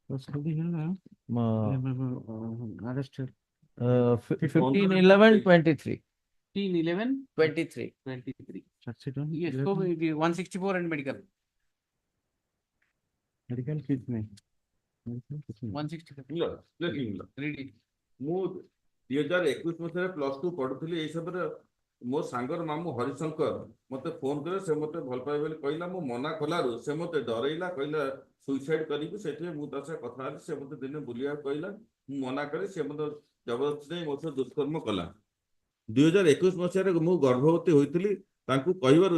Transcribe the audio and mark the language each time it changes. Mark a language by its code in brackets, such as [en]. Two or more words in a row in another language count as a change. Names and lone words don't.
[en] Arrested. 15/11/23. 15/11/23. 23. Yes, so 164 and medical. Medical kit nahi. 164. Read it. [or] ମୁଁ 2021 ମସିହାରେ +2 ପଢୁଥିଲି ଏଇ ସମୟରେ ମୋ ସାଙ୍ଗର ମାମୁଁ ହରିଶଙ୍କର ମତେ ଫୋନ କଲେ ସେ ମତେ ଭଲ ପାଏ ବୋଲି କହିଲା ମୁଁ ମନା କଲାରୁ ସେ ମତେ ଡରେଇଲା କହିଲା ସୁଇସାଇଡ୍ କରିବୁ ସେଥିପାଇଁ ମୁଁ ତା ସହ କଥା ହେଲି ସେ ମତେ ଦିନେ ବୁଲିବାକୁ କହିଲା ମୁଁ ମନା କଲି ସେ ମତେ ଜବରଦସ୍ତି ନେଇ ମୋ ସହ ଦୁଷ୍କର୍ମ କଲା 2021 ମସିହାରେ ମୁଁ ଗର୍ଭବତୀ ହୋଇଥିଲି ତାଙ୍କୁ କହିବାରୁ